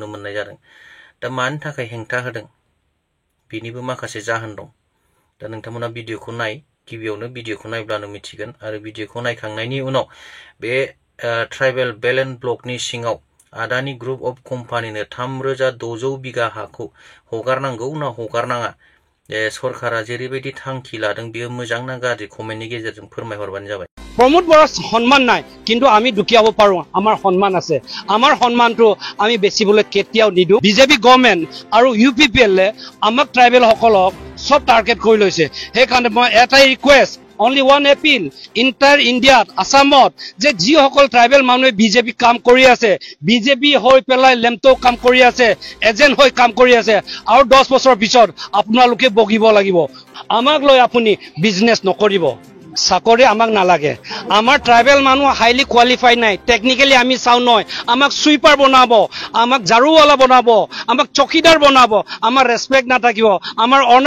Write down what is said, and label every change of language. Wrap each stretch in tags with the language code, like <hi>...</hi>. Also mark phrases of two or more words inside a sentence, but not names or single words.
<brx>मोननाय जादों दा मानि थाखाय हेंथा होदों बिनिबो माखासे जाहोन दं दा नोंथांमोना भिडिअखौ नाय गिबियावनो भिडिअखौ नायब्लानो मिथिगोन आरो भिडिअखौ नायखांनायनि उनाव बे ट्राइबेल बेल एन्ड ब्लकनि सिङाव आदानि ग्रुप अफ कम्पानिनो 3600 बिगा हाखौ हगारनांगौ ना हगारनाङा सरकारा जेरैबायदि थांखि लादों बियो मोजां ना गाज्रि कमेन्टनि गेजेरजों फोरमायहरबानो जाबाय</brx> <as>प्रमोद बरुआ सन्मान নাই কিন্তু আমি দুখিয়াব পাৰো আমাৰ সন্মান আছে আমাৰ সন্মানটো আমি বেচিবলৈ কেতিয়াও নিদু বিজেপি গভৰ্ণমেণ্ট আৰু ইউপিপিএল আমাক ট্ৰাইবেল সকলক সব টাৰ্গেট কৰি লৈছে সেইকাৰণে মই এটাই ৰিকুৱেষ্ট</as> <en>only one appeal entire India</en> <as>Assamot যে যি সকল ট্ৰাইবেল মানুহে বিজেপি কাম কৰি আছে বিজেপি হৈ পেলাই লেমটো কাম কৰি আছে এজেন্ট হৈ কাম কৰি আছে আৰু 10 বছৰ পিছত আপোনালোকে বগিব লাগিব আমাক লৈ আপুনি বিজনেছ নকৰিব চাকৰি আমাক নালাগে আমাৰ ট্ৰাইবেল মানুহ হাইলি কোৱালিফাইড নাই টেকনিক্যালি আমি চাও নয় আমাক সুইপাৰ বনাব আমাক জাৰুৱালা বনাব আমাক চকিদাৰ বনাব আমাৰ ৰেসপেক্ট নাথাকিব আমাৰ অনাৰ</as>